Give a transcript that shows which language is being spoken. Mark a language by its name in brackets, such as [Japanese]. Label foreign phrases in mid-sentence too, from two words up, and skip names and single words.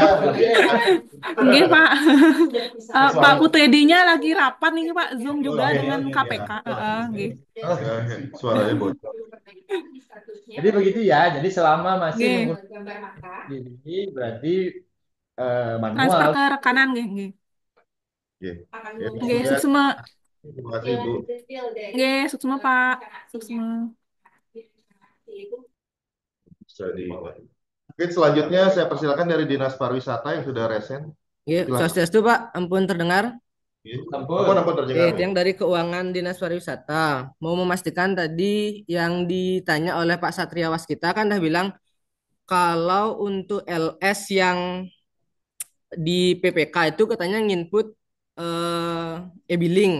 [Indonesian] Nggih, Pak. Sudah bisa. Pak Putedinya lagi rapat nih, Pak. Zoom Oh, juga iya, dengan iya, KPK. iya. Nggih. Oh, ya, suaranya bocor. Jadi begitu ya. Jadi selama masih Nggih. menggunakan Gambar mata. ini berarti Transfer manual. ke rekanan nggih, nggih. Oke. Akan Ya, Nggih, ya. suksma. Terima kasih Bu. detail dari Nggih, suksma, Pak. rencana aksinya. Suksma. Itu Bisa di. Mungkin selanjutnya saya persilakan dari Dinas Pariwisata yang sudah resen. Iya, Silakan. Swastiastu Pak, ampun terdengar. Ampun terdengar. Yang dari Keuangan Dinas Pariwisata mau memastikan tadi yang ditanya oleh Pak Satria Waskita kan dah bilang kalau untuk LS yang di PPK itu katanya nginput e-billing